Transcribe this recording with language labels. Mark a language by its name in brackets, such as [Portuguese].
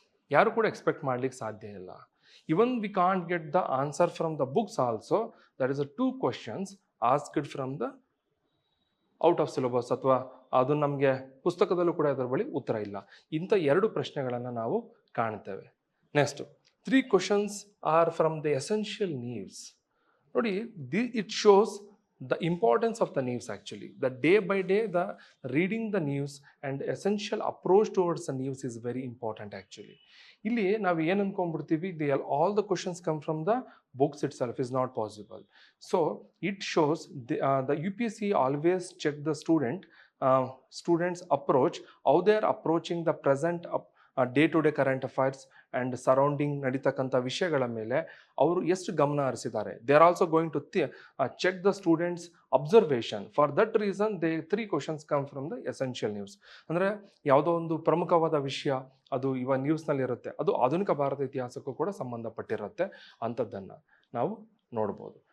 [Kannada] ಯಾರು ಕೂಡ ಎಕ್ಸ್ಪೆಕ್ಟ್ ಮಾಡ್ಲಿಕ್ಕೆ ಸಾಧ್ಯ ಇಲ್ಲ. [English] Even we can't get the answer from the books also. That is a 2 questions asked from the out of syllabus, [Kannada] ಅಥವಾ ಅದು ನಮಗೆ ಪುಸ್ತಕದಲ್ಲೂ ಕೂಡ ಅದರ ಬಳಿ ಉತ್ತರ ಇಲ್ಲ. ಇಂಥ 2 ಪ್ರಶ್ನೆಗಳನ್ನು ನಾವು ಕಾಣ್ತೇವೆ. [English] Next 3 questions are from the essential news. ನೋಡಿ, it shows the importance of the news actually. The day by day, the reading the news and essential approach towards the news is very important actually. [Kannada] ಇಲ್ಲಿ ನಾವು ಏನು ಅನ್ಕೊಂಡ್ಬಿಡ್ತೀವಿ, [English] all the questions come from the books itself is not possible. So it shows the UPSC always check the students approach, how they are approaching the present day to day current affairs and surrounding [Kannada] ನಡೀತಕ್ಕಂಥ ವಿಷಯಗಳ ಮೇಲೆ ಅವರು ಎಷ್ಟು ಗಮನ ಹರಿಸಿದ್ದಾರೆ. [English] They are also going to check the students observation. For that reason 3 questions come from the essential news. [Kannada] ಅಂದರೆ ಯಾವುದೋ ಒಂದು ಪ್ರಮುಖವಾದ ವಿಷಯ ಅದು ಇವಾಗ ನ್ಯೂಸ್ನಲ್ಲಿ ಇರುತ್ತೆ, ಅದು ಆಧುನಿಕ ಭಾರತ ಇತಿಹಾಸಕ್ಕೂ ಕೂಡ ಸಂಬಂಧಪಟ್ಟಿರುತ್ತೆ, ಅಂಥದ್ದನ್ನು ನಾವು ನೋಡ್ಬೋದು.